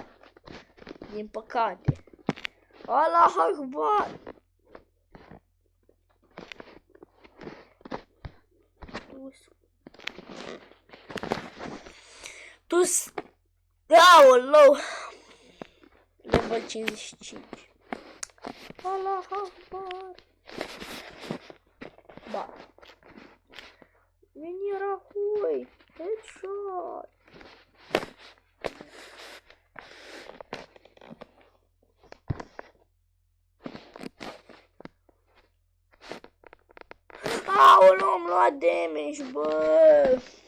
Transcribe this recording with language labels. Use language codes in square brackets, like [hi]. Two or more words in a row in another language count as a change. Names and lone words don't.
[ro] Din păcate. [ar] الله أكبر! [ro] Tu-s... Aoleu! Level 55. [ar] الله أكبر! Ba. [ro] Venirea hui! Headshot! Aoleu, am luat damage, bă!